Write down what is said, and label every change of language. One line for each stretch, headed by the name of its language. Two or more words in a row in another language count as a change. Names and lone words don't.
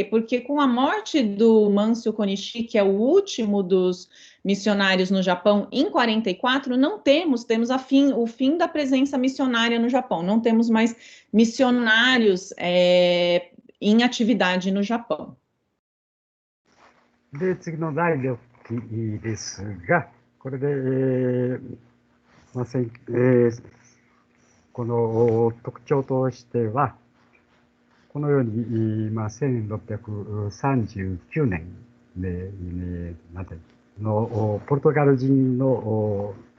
Portuguese: Porque com a morte do Mansio Konishi, que é o último dos missionários no Japão, em 44, não temos o fim da presença missionária no Japão. Não temos mais missionários em atividade no Japão.
Japanese: で、次の第6期ですが、これで、この特徴としては、このように、1639年までのポルトガル人の、